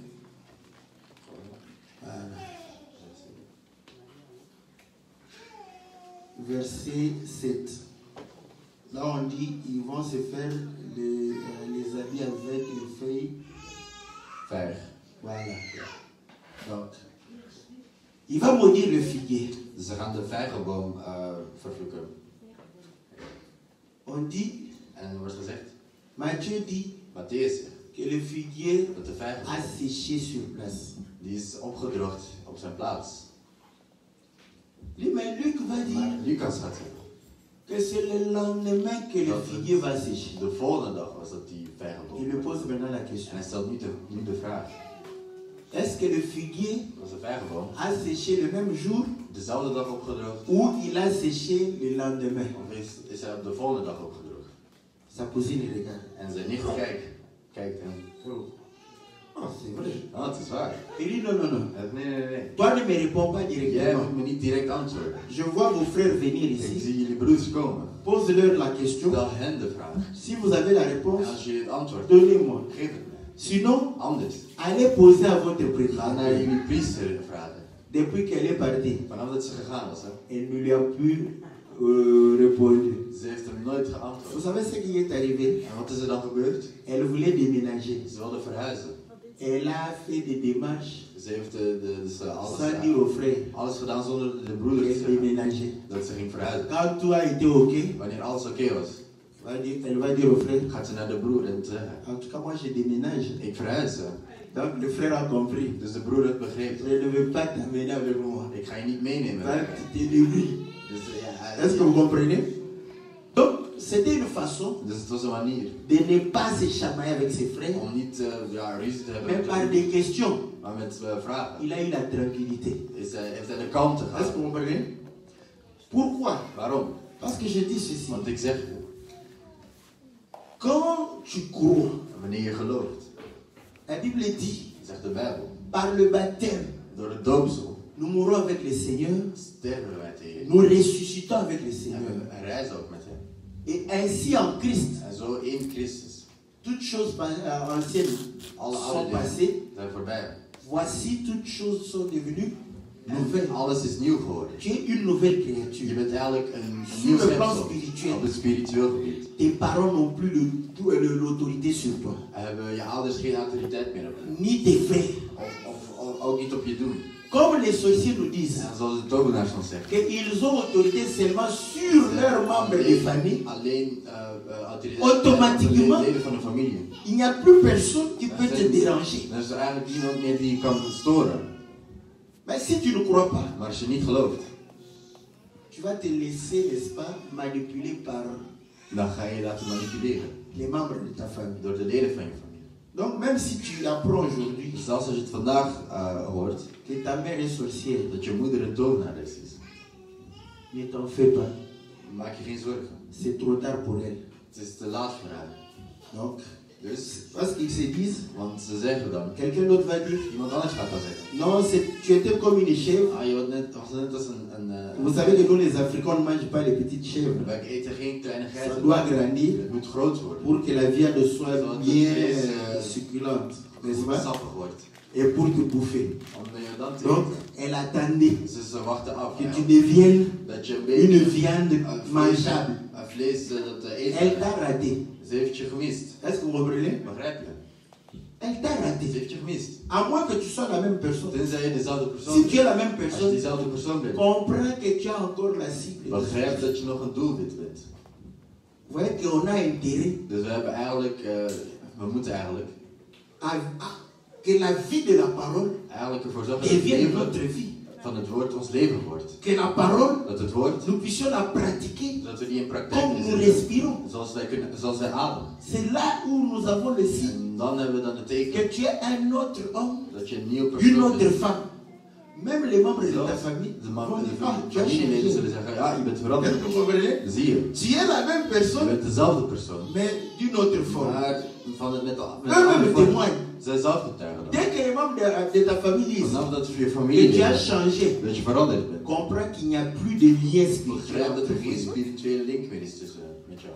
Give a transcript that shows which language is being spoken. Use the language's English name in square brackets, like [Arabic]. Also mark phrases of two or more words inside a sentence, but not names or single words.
[French] Voilà. Verset 7. Là on dit ils vont se faire les habits avec les feuilles. [Dutch] Vijg. [French] Voilà. Donc, il va maudire le figuier. [Dutch] Ze gaan de vijgenboom vervloeken. [French] On dit, [Dutch] En er wordt gezegd, [French] Matthieu dit [Dutch] Matthäus zegt, [French] que le figuier [Dutch] dat de [French] a [Dutch] vijgenboom, [French] séché sur place. [Dutch] die is opgedroogd op zijn plaats. [French] Mais Luc va [Dutch] Maar [French] dire [Dutch] Lucas gaat zeggen, [French] que c'est le lendemain que le figuier va sécher. [Dutch] de volgende dag was dat die [French] Il [Dutch] vijgenboom. [French] me pose maintenant la [Dutch] En [French] question. [Dutch] hij stelt nu de vraag, [French] Est-ce que le figuier [Dutch] was de vijgenboom [French] a séché le même jour [Dutch] dezelfde dag opgedroogd? [French] ou il a séché le lendemain? [Dutch] Of is hij op de volgende dag opgedroogd? [French] Sa cousine regarde. [Dutch] En zijn nicht kijkt en, [French] Oh, c'est vrai. [Dutch] oh, het is waar. [French] Il dit non, non, non. [Dutch] Nee. [French] Toi ne me réponds pas [Dutch] Jij [French] directement. [Dutch] moet me niet direct antwoorden. [French] Je vois vos frères venir [Dutch] Ik [French] ici. [Dutch] zie jullie broeders komen. [French] Pose-leur la question. [Dutch] Stel hen de vraag. [French] Si vous avez la réponse, [Dutch] En als je het antwoord, [French] donnez-moi. [Dutch] geef het me. [French] Sinon, [Dutch] Anders, [French] allez poser à votre [Dutch] ga naar [French] prédicateur. [Dutch] jullie priester vragen. [French] Depuis qu'elle est partie, [Dutch] Vanaf dat ze gegaan was, hè. [French] elle ne lui a plus répondu. [Dutch] Ze heeft hem nooit [French] Vous [Dutch] geantwoord. [French] savez ce qui est arrivé? [Dutch] En wat is er dan gebeurd? [French] Elle voulait déménager. [Dutch] Ze wilde verhuizen. [French] Elle a fait des démarches [Dutch] Ze heeft [French] sans dire aux frères [Dutch] alles gedaan zonder de broeders te [French] qu'elle [Dutch] zeggen [French] déménageait. [Dutch] dat ze ging verhuizen. [French] Quand tout a été OK, [Dutch] Wanneer alles oké was, [French] elle va dire aux frères, [Dutch] gaat ze naar de broer en zeggen, [French] en tout cas moi je déménage. [Dutch] ik verhuis. Hè. [French] Donc le frère a compris. [Dutch] Dus de broer heeft begrepen. [French] Je ne veux pas t'amener avec moi. [Dutch] Ik ga je niet meenemen. [French] Donc tu t'es débrouillé. [Dutch] Dus, [French] Est-ce que vous comprenez? Donc c'était une façon [Dutch] dus het was een manier [French] de ne pas se chamailler avec ses frères, [Dutch] om niet ruzie te hebben. [French] mais par des questions. [Dutch] Maar met vragen. [French] Il a eu la tranquillité. [Dutch] Heeft hij de kalmte [French] Est-ce que [Dutch] gehad. [French] vous comprenez? Pourquoi? [Dutch] Waarom? [French] Parce que je dis ceci. [Dutch] Want ik zeg, [French] Quand tu crois, [Dutch] wanneer je gelooft, [French] la Bible dit, [Dutch] zegt de Bijbel, [French] par le baptême, [Dutch] door de doopsel [French] nous mourons avec le Seigneur, [Dutch] sterven wij tegen. [French] nous ressuscitons avec le [Dutch] En [French] Seigneur. [Dutch] we reizen ook met hem. [French] Et ainsi en Christ, [Dutch] En zo in Christus. [French] toutes choses anciennes [Dutch] Alle [French] sont [Dutch] oude dingen [French] passées. [Dutch] zijn voorbij. [French] Voici, toutes choses sont devenues [Dutch] En [French] nouvelles. [Dutch] alles is nieuw geworden. [French] Tu es une nouvelle [Dutch] Je [French] créature. [Dutch] bent eigenlijk een [French] Sur [Dutch] nieuw [French] le plan [Dutch] schepsel [French] spirituel. [Dutch] op het spiritueel gebied. [French] Tes parents n'ont plus l'autorité sur toi. [Dutch] Hebben je ouders geen autoriteit meer op je. [French] Ni tes frères. [Dutch] Of ook niet op je doen. [French] Comme les sorciers nous disent, [Dutch] En zoals de tovenaars dan zeggen. [French] qu'ils ont autorité seulement sur leurs membres de famille. [Dutch] Alleen autoriteit [French] Automatiquement. [Dutch] op de leden van de familie. [French] Il n'y a plus personne qui peut te déranger. [Dutch] Dan is er eigenlijk niemand meer die je kan storen. [French] Mais si tu ne crois pas, [Dutch] Maar als je niet gelooft, [French] tu vas te laisser, n'est-ce pas, manipuler par [Dutch] dan ga je je laten manipuleren. [French] les membres de ta famille. [Dutch] Door de leden van je familie. [French] Donc même si tu apprends aujourd'hui [Dutch] Dus zelfs als je het vandaag hoort, [French] que ta mère est sorcière, [Dutch] dat je moeder een tovenares is. [French] Ne t'en fais pas. [Dutch] Maak je geen zorgen. [French] C'est trop tard pour elle. [Dutch] Het is te laat voor haar. [French] Donc, [Dutch] Dus, [French] parce qu'ils se disent, [Dutch] want ze zeggen dan, [French] quelqu'un d'autre va dire, [Dutch] iemand anders gaat dat zeggen. [French] non, tu étais comme une chèvre. [Dutch] Ah, je was net als [French] Vous savez que nous les Africains ne mangent pas les petites chèvres. [Dutch] wij eten geen kleine [French] Ça [Dutch] geiten. [French] doit grandir [Dutch] Het moet groot worden. [French] pour que la viande soit [Dutch] Zodat de [French] bien [Dutch] vlees, [French] succulente, n'est-ce [Dutch] goed [French] pas? [Dutch] sappig wordt. [French] Et pour te bouffer. [Dutch] Om je dan te [French] Donc, [Dutch] eten. [French] elle attendait [Dutch] Ze wachten af. [French] que [Dutch] Ja. [French] tu deviennes [Dutch] Dat je een [French] une [Dutch] beetje [French] viande mangeable. [Dutch] een vlees dat eten [French] Elle [Dutch] is. [French] t'a raté. [Dutch] Ze heeft je gemist. [French] Est-ce que vous comprenez? [Dutch] Begrijp je? [French] Elle t'a [Dutch] Ze [French] raté. [Dutch] heeft je gemist. [French] À moins que tu sois la même personne. [Dutch] Tenzij je dezelfde persoon [French] Si [Dutch] bent. [French] tu es la même [Dutch] Als je [French] personne, [Dutch] diezelfde persoon bent. [French] comprends que tu as encore la cible. [Dutch] Begrijp dat je nog een doelwit bent. [French] Vous voyez qu'on a intérêt [Dutch] Dus we hebben eigenlijk, we moeten eigenlijk [French] que la vie de la parole [Dutch] ervoor zorgen dat het [French] devienne [Dutch] leven [French] notre vie. [Dutch] van het woord ons leven wordt. [French] Que la parole, [Dutch] Dat het woord, [French] nous puissions la pratiquer [Dutch] dat we die in praktijk [French] comme nous [Dutch] inzetten. [French] respirons. [Dutch] Zoals wij ademen. [French] C'est là où nous avons le signe [Dutch] En dan hebben we dan het teken [French] que tu es un autre homme, [Dutch] dat je een nieuw [French] une [Dutch] persoon [French] autre [Dutch] bent. [French] femme. Même les membres de ta [Dutch] Zelfs [French] famille [Dutch] de [French] vont dire, [Dutch] van [French] ah, tu as [Dutch] de familieleden [French] changé. [Dutch] zullen zeggen, ja, je bent veranderd. [French] Est-ce que vous comprenez? [Dutch] Zie je, [French] Tu es la même [Dutch] je [French] personne, [Dutch] bent dezelfde persoon. [French] mais d'une autre forme. [Dutch] Maar van het met de [French] Eux-mêmes [Dutch] andere vorm. [French] témoignent. [Dutch] Zij zelf getuigen dat. [French] Dès que les membres de ta famille disent [Dutch] Vanaf dat je [French] que [Dutch] familie [French] tu as [Dutch] is, [French] changé, [Dutch] dat je veranderd bent. [French] comprends qu'il n'y a plus de lien spirituel. [Dutch] Begrijp dat er geen spirituele link meer is tussen met jou.